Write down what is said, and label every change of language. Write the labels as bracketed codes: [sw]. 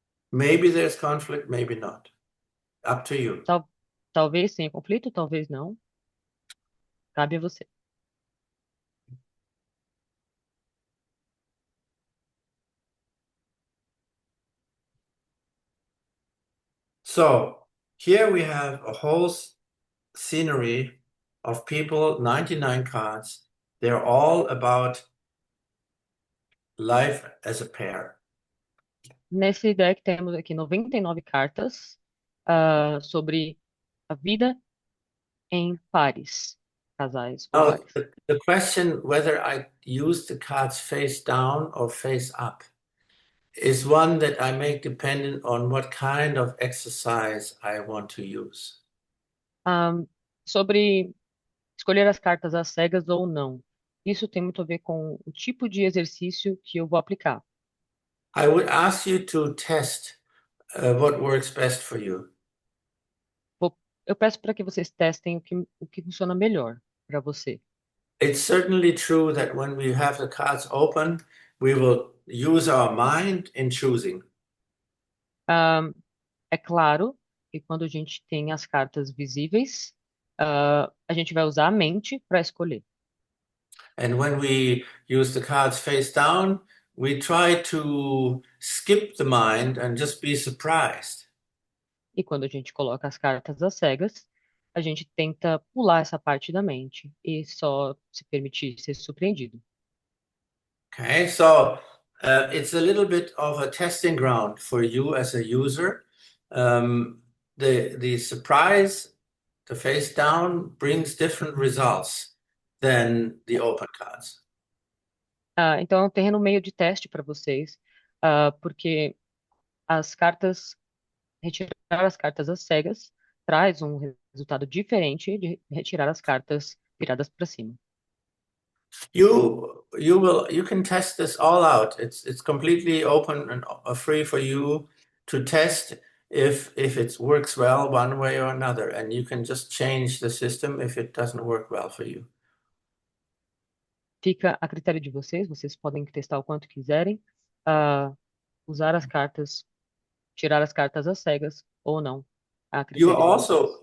[en] Maybe there's conflict, maybe not. Up to you. [pt] Talvez tenha conflito, talvez não. Cabe a você. [en] So here we have a whole scenery of people, 99 cards. They're all about life as a pair. [pt] Nesse deck temos aqui 99 cartas sobre a vida em pares, casais ou [en] Now, [pt] pares. [en] the question whether I use the cards face down or face up is one that I make dependent on what kind of exercise I want to use. [pt] Sobre escolher as cartas às cegas ou não. Isso tem muito a ver com o tipo de exercício que eu vou aplicar. [en] I would ask you to test what works best for you. [pt] Eu peço para que vocês testem o que funciona melhor para você. [en] It's certainly true that when we have the cards open, we will use our mind in choosing. [pt] É claro que quando a gente tem as cartas visíveis, a gente vai usar a mente para escolher. [en] And when we use the cards face down, we try to skip the mind and just be surprised. [pt] E quando a gente coloca as cartas às cegas, a gente tenta pular essa parte da mente e só se permitir ser surpreendido. [en] Okay, so it's a little bit of a testing ground for you as a user. The surprise, the face down, brings different results than the open cards. [pt] Então, é um terreno meio de teste para vocês, porque as cartas, retirar as cartas às cegas, traz um resultado diferente de retirar as cartas viradas para cima. [en] You can test this all out. It's completely open and free for you to test if it works well one way or another, and you can just change the system if it doesn't work well for you. [pt] Fica a critério de vocês, vocês podem testar o quanto quiserem, usar as cartas, tirar as cartas às cegas ou não, a critério de vocês.